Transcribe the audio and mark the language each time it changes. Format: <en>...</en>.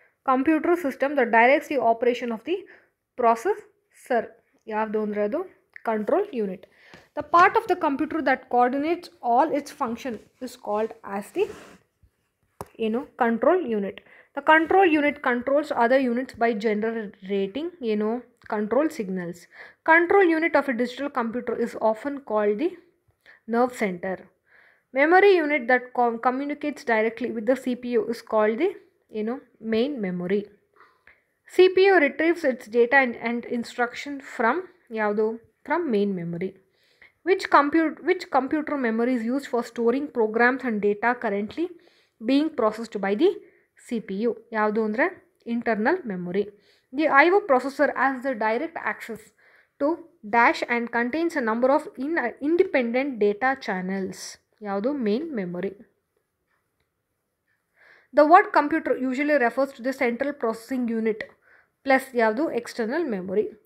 <en>Computer system that directs the operation of the processor.</en> <kn>ಯಾವುದು ಅಂದರೆ ಅದು control unit.</kn> <en>The part of the computer that coordinates all its function is called as the control unit. The control unit controls other units by generating control signals. Control unit of a digital computer is often called the nerve center. Memory unit that communicates directly with the CPU is called the main memory. CPU retrieves its data and instruction from main memory. Which computer memory is used for storing programs and data currently being processed by the CPU?</en> <kn>ಯಾವುದು ಅಂದರೆ internal memory.</kn> <en>The IO processor has the direct access to dash and contains a number of independent data channels.</en> <kn>ಯಾವುದು main memory.</kn> <en>The word computer usually refers to the central processing unit plus</en> <kn>ಯಾವುದು</kn> <en>external memory.</en>